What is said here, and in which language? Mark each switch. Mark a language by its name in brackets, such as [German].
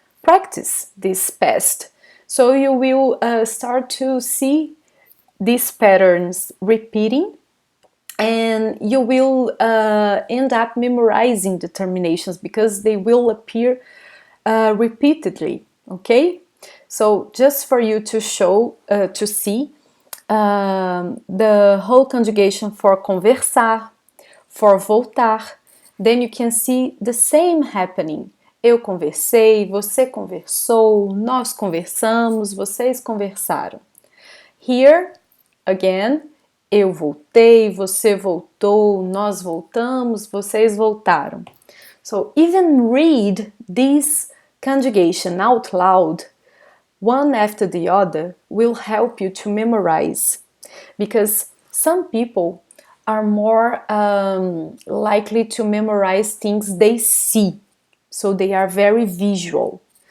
[English] Practice this past, so you will start to see these patterns repeating, and you will end up memorizing the terminations because they will appear repeatedly, okay? So just for you to show, to see the whole conjugation for conversar, for voltar, then you can see the same happening. [Portuguese] Eu conversei, você conversou, nós conversamos, vocês conversaram. [English] Here, again, [Portuguese] eu voltei, você voltou, nós voltamos, vocês voltaram. [English] So even read this conjugation out loud, one after the other, will help you to memorize, because some people are more likely to memorize things they see, so they are very visual.